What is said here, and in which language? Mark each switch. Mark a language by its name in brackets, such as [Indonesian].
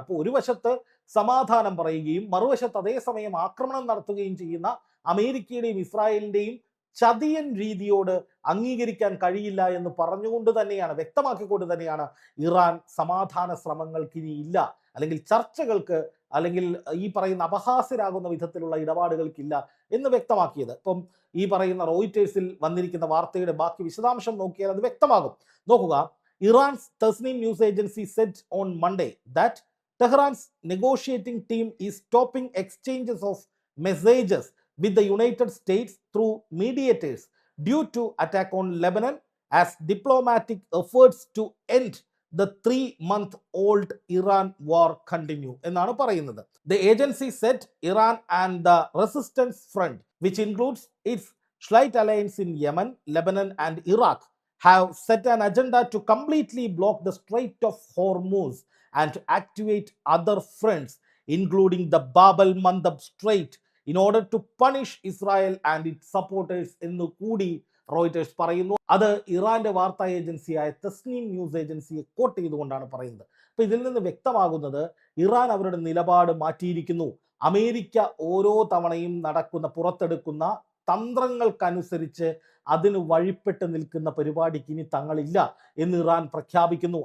[Malayalam] അപ്പോൾ ഒരു വശത്ത് സമാധാനം പറയുകയും മറുവശത്ത് അതേസമയം ആക്രമണം നടത്തുകയും ചെയ്യുന്ന അമേരിക്കയുടെയും ഇസ്രായേലിന്റെയും ചതിയൻ രീതിയോട് അംഗീകരിക്കാൻ കഴിയില്ല എന്ന് പറഞ്ഞുകൊണ്ട് തന്നെയാണ്, വ്യക്തമാക്കിക്കൊണ്ട് തന്നെയാണ് ഇറാൻ സമാധാന ശ്രമങ്ങൾക്ക് ഇനി ഇല്ല, അല്ലെങ്കിൽ ചർച്ചകൾക്ക്, അല്ലെങ്കിൽ ഈ പറയുന്ന അപഹാസ്യരാകുന്ന വിധത്തിലുള്ള ഇടപാടുകൾക്കില്ല എന്ന് വ്യക്തമാക്കിയത്. ഇപ്പം ഈ പറയുന്ന റോയിറ്റേഴ്സിൽ വന്നിരിക്കുന്ന വാർത്തയുടെ ബാക്കി വിശദാംശം നോക്കിയാൽ അത് വ്യക്തമാകും. [English] നോക്കുക, Iran's Tasnim news agency said on Monday that Tehran's negotiating team is stopping exchanges of messages with the United States through mediators due to attack on Lebanon as diplomatic efforts to end the 3-month-old Iran war continue. [Malayalam] എന്നാണ് പറയുന്നത്. [English] The agency said Iran and the Resistance Front, which includes its Shiite alliance in Yemen, Lebanon and Iraq, have set an agenda to completely block the Strait of Hormuz and to activate other fronts, including the Bab al-Mandab Strait, in order to punish Israel and its supporters [Malayalam] എന്ന് കൂടി Reuters പറയുന്നു. അത് ഇറാന്റെ വാർത്താ ഏജൻസിയായ Tasneem news ഏജൻസിയെ coat ചെയ്തുകൊണ്ടാണ് പറയുന്നത്. അപ്പൊ ഇതിൽ നിന്ന് വ്യക്തമാകുന്നത് ഇറാൻ അവരുടെ നിലപാട് മാറ്റിയിരിക്കുന്നു. അമേരിക്ക ഓരോ തവണയും പുറത്തെടുക്കുന്ന തന്ത്രങ്ങൾക്കനുസരിച്ച് അതിന് വഴിപ്പെട്ട് നിൽക്കുന്ന പരിപാടിക്ക് ഇനി തങ്ങളില്ല എന്ന് ഇറാൻ പ്രഖ്യാപിക്കുന്നു.